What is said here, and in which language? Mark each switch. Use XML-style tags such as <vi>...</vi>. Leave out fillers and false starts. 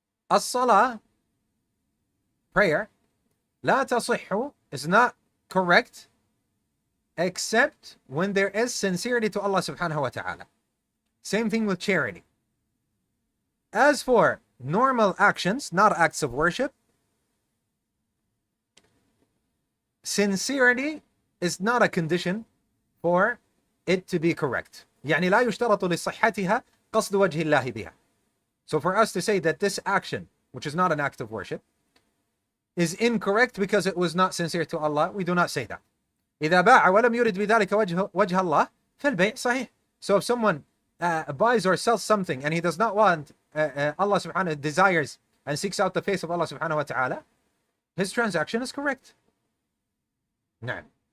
<en>الصلاة, prayer,</en> <ar>لا تصح,</ar> <en>is not correct except when there is sincerity to Allah subhanahu wa ta'ala. Same thing with charity. As for normal actions, not acts of worship, sincerity is not a condition for it to be correct.</en> <ar>يعني لا يشترط لصحتها قصد وجه الله بها.</ar> <en>So for us to say that this action, which is not an act of worship, is incorrect because it was not sincere to Allah, we do not say that.</en> <ar>إذا باع ولم يرد بذلك وجه الله فالبيع صحيح.</ar> <en>So if someone buys or sells something and he does not want Allah subhanahu, desires and seeks out the face of Allah subhanahu wa ta'ala, his transaction is correct. نعم.</en>